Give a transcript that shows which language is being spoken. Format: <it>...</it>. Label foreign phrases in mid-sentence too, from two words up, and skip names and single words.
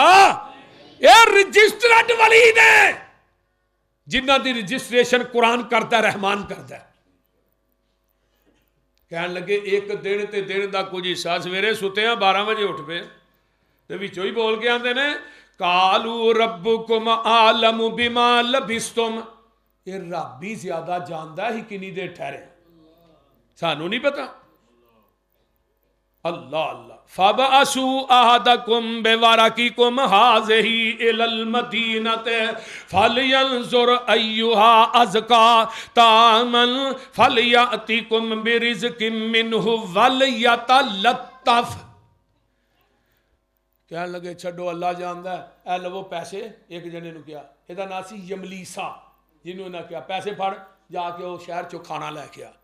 <pa>ਏ ਰਜਿਸਟਰਡ ਵਲੀ ਨੇ ਜਿਨ੍ਹਾਂ ਦੀ ਰਜਿਸਟ੍ਰੇਸ਼ਨ ਕੁਰਾਨ ਕਰਤਾ ਰਹਿਮਾਨ ਕਰਤਾ। ਕਹਿਣ ਲੱਗੇ ਇੱਕ ਦਿਨ ਤੇ ਦਿਨ ਕਾ ਕੁਝ ਹਿੱਸਾ ਸਵੇਰੇ ਸੁੱਤੇ 12 ਬਜੇ ਉੱਠ ਪੇ ਤੇ ਵਿੱਚੋਂ ਹੀ ਬੋਲ ਕੇ ਆਤੇ ਨੇ</pa> <ar>قالوا ربكم أعلم بما لبثتم.</ar> <pa>ਏ ਰੱਬ ਹੀ ਜ਼ਿਆਦਾ ਜਾਨਤਾ ਹੀ ਕਿੰਨੀ ਦੇਰ ਠਹਿਰੇ, ਸਾਨੂੰ ਨਹੀਂ ਪਤਾ।</pa> <ar>الله الله. فابعثوا أحدكم بورقكم هذه إلى المدينة فلينظر أيها أزكى طعاما فليأتكم برزق منه وليتلطف.</ar> <pa>ਕਹਿਣ ਲੱਗੇ ਛੱਡੋ ਅੱਲ੍ਹਾ ਜਾਣਦਾ ਹੈ, ਏ ਲਵੋ ਪੈਸੇ। ਇੱਕ ਜਣੇ ਨੂੰ ਕਿਹਾ, ਇਹਦਾ ਨਾਮ ਸੀ ਯਮਲੀਸਾ, ਜਿਨ੍ਹਾਂ ਨੇ ਇਨ੍ਹਾਂ ਕਿਹਾ ਪੈਸੇ ਫੜ ਜਾ ਕੇ ਵੋ ਸ਼ਹਿਰ ਚੋਂ ਖਾਣਾ ਲੈ ਕੇ ਆ।</pa>